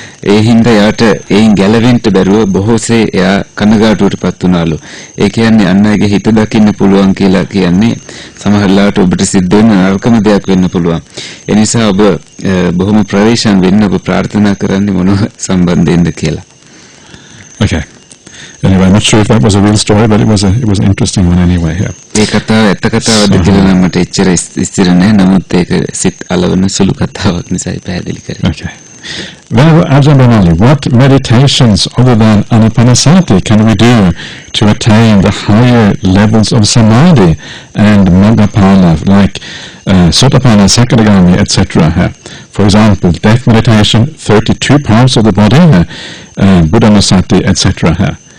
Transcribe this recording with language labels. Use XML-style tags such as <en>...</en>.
<si>ඒ හින්දා එයාට ඒයින් ගැලවෙන්න බැරුව බොහෝසේ එයා කනගාටුවටපත් වුණාලු. ඒ කියන්නේ අන් අයගේ හිත දකින්න පුළුවන් කියලා කියන්නේ සමහරවිට ඔබට සිද්ධ වෙන නරකම දෙයක් වෙන්න පුළුවන්. ඒ නිසා ඔබ බොහොම ප්‍රවේශම් වෙන්න ඔබ ප්‍රාර්ථනා කරන්නේ මොන සම්බන්ධයෙන්ද කියලා.</si> <en>Okay. Anyway, I'm not sure if that was a real story, but it was an interesting one anyway. Yeah.</en> <si>ඒ කතාව ඇත්ත කතාවක්ද කියලා නම් මට එච්චර ස්ථිර නැහැ. නමුත් ඒක සිත් අලවන සුළු කතාවක් නිසායි පැහැදිලි කරේ.</si> <en>Okay. Well, Ajahn Brahmali, what meditations other than anapanasati can we do to attain the higher levels of samadhi and magapala, like sotapanna, sakadagami, etc.? For example, death meditation, 32 parts of the body, buddhanusati, etc.</en>